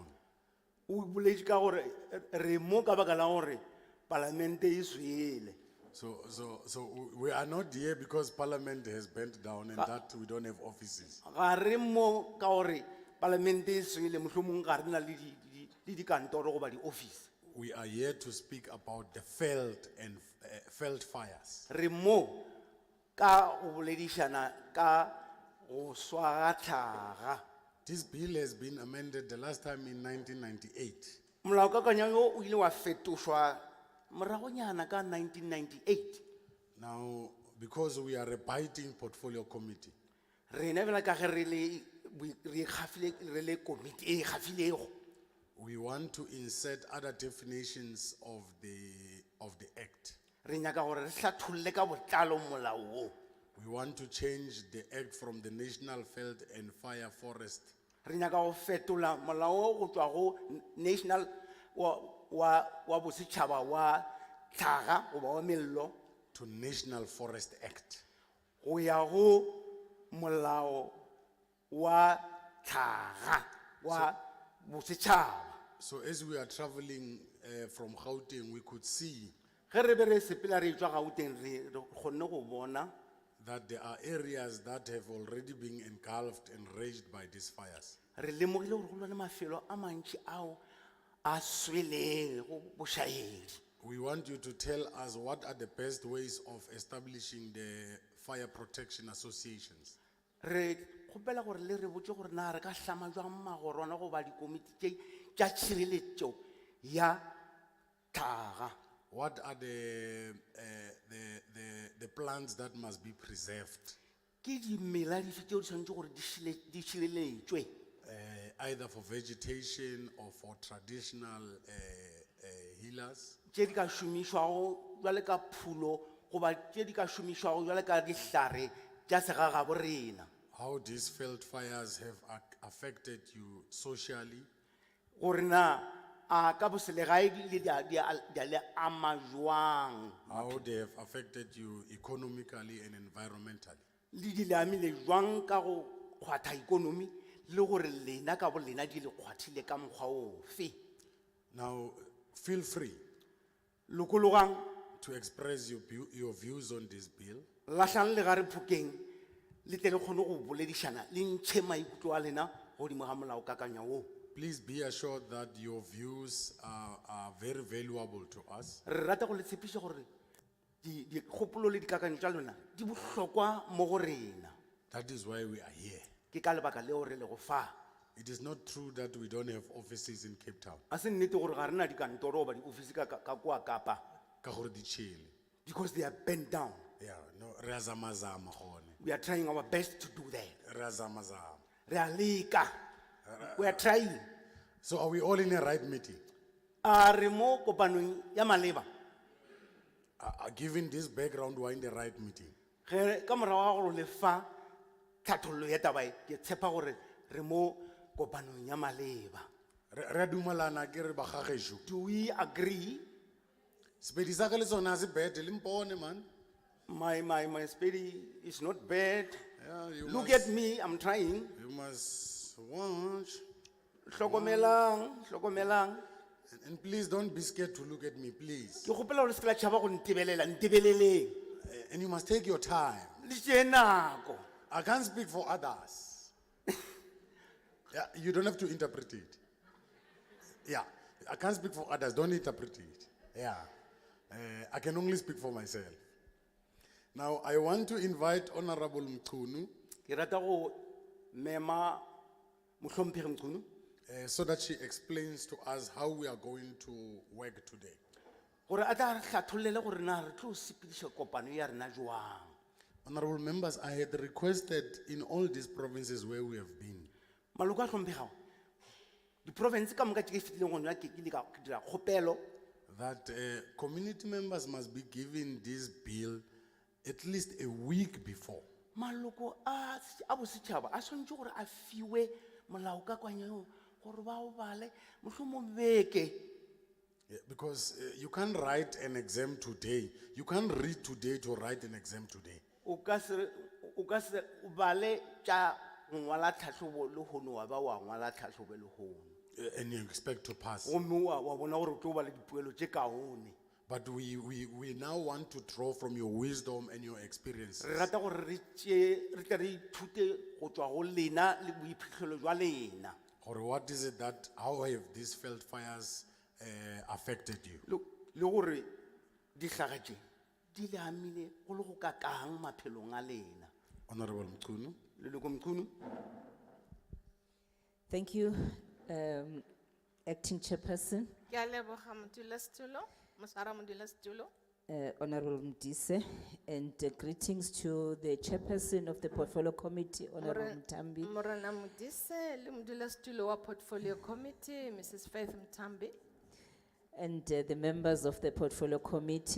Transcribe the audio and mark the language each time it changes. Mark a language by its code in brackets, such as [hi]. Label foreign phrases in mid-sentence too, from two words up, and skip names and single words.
[nso] O boletše ka gore re mo ka baka la gore palamente e swele. [en] So we are not here because Parliament has burned down and that we don't have offices. [nso] Ga re mo ka gore palamente e swele mohlomong ga re na le dikantoro goba di-office. [en] We are here to speak about the Veld and Veld fires. [nso] Re mo ka go boledišana ka go swaga tlhaga. [en] This bill has been amended the last time in 1998. [nso] Molaokakanywa yo o ile wa fetošwa moragonyana ka 1998. [en] Now, because we are a biting portfolio committee, [nso] Rena bjale ka ge re le komiti e kgafilego, [en] we want to insert other definitions of the act. [nso] re nyaka gore re hlatholle ka botlalo molao o. [en] We want to change the act from the National Veld and Fire Forest [nso] Re nyaka go fetola molao o go tšwa go national wa bosetšhaba wa tlhaga goba wa mello [en] to National Forest Act. [nso] go ya go molao wa tlhaga wa bosetšhaba. [en] So as we are traveling from Gauteng, we could see [nso] Ge re be re sepela re tšwa Gauteng re kgonne go bona [en] that there are areas that have already been engulfed and raged by these fires. [nso] re lemogile gore go lwa le mafelo a mantši ao a sweleng go bošaedi. [en] We want you to tell us what are the best ways of establishing the fire protection associations. [nso] Re kgopela gore le re botse gore na re ka hlama jwang magorwana goba dikomiti tše tša tšhireletšo ya tlhaga. [en] What are the plants that must be preserved, [nso] Ke dimela dife tšeo di swanetše gore di šireletšwe [en] either for vegetation or for traditional healers? [nso] tše di ka šomišwago jwale ka phulo goba tše di ka šomišwago jwale ka dihlare tša segaga borena. [en] How these field fires have affected you socially, [nso] Gore na a ka boselegae di a le ama jwang [en] how they have affected you economically and environmentally. [nso] le di le amile jwang ka go kgwatha ikonomi le gore lena ka bo lena di le kgwathile ka mokgwa ofe. [en] Now, feel free [nso] Lokologang [en] to express your views on this bill. [nso] lahlang le gare phokeng le tle le kgone go boledišana le ntšhe maikutlo a lena godimo ga molaokakanywa woo. [en] Please be assured that your views are very valuable to us. [nso] Re rata go le tshepiša gore dikgopolo le dikakanyo tša lona di bohlokwa mo go rena. [en] That is why we are here. [nso] Ke ka lebaka leo re le go fa. [en] It is not true that we don't have offices in Cape Town. [nso] A se nnete gore ga rena dikantoro goba diofisi ka kua Kapa Ka gore di chile. [en] because they are bent down. Yeah, no, [nso] re a zamazama gone. [en] We are trying our best to do that. [nso] Re a zamazama. Re a leka. [en] We are trying. So are we all in a right meeting? [nso] A re mo kopanong ya maleba. [en] Given this background, we're in the right meeting. [nso] Ge ka morago ga gore le fa tlhathollo ya taba e, ke tshepa gore re mo kopanong ya maleba. Re a dumalana ke re ba gagetšo. [en] Do we agree? [nso] Sepedi sa ka le sona ha se bad, le mpone man. [en] My spady is not bad. Yeah, you Look must- at me, I'm trying. You must watch. [nso] Hlokomelang. [en] And please don't be scared to look at me, please. [nso] Ke kgopela gore se ke la tšhaba go ntebelela, ntebeleleng. [en] And you must take your time. [nso] Le tšee nako. [en] I can't speak for others. Yeah, you don't have to interpret it. Yeah, I can't speak for others. Don't interpret it. Yeah, I can only speak for myself. Now, I want to invite Honorable Mkunu [nso] Ke rata go mema mohlomphegi Mqunu [en] so that she explains to us how we are going to work today. [nso] gore a tla re hlathollele gore na re tlo sepediša kopano ya rena jwang. [en] Honorable members, I had requested in all these provinces where we have been [nso] Maloko a hlomphegago diprovince ka moka tše ke fetileng gona ke ile ka dira kgopelo [en] that community members must be given this bill at least a week before. [nso] maloko a bosetšhaba a swantse gore a fiwe molaokakanyao gore ba o bale mohlomong beke. [en] Yeah, because you can't write an exam today. You can't read today to write an exam today. [nso] O ka se o bale tša go ngwala tlhahlobo le hono wa ba wa ngwala tlhahlobo le hono [en] And you expect to pass. [nso] gomme wa bona gore o tlo bala dipoelo tše kaone. [en] But we now want to draw from your wisdom and your experiences. [nso] Re rata gore re tle re ithute go tšwa go lena le boiphihlelo jwa lena. [en] Or what is it that, how have these felt fires affected you? [nso] Le gore dihlaga tše di le amile go le go ka kang maphelong a lena. [en] Honorable Mkunu. [nso] Leloko Mqunu. [en] Thank you, Acting Chairperson, [nso] Ke a leboga modulasetulo, Moswara modulasetulo. [en] Honorable Mdise, and greetings to the Chairperson of the Portfolio Committee, Honorable Mtambi. [nso] Morena Modise le modulasetulo wa [en] Portfolio Committee, [nso] Mrs. Faith Mtambi. [en] and the members of the portfolio committee,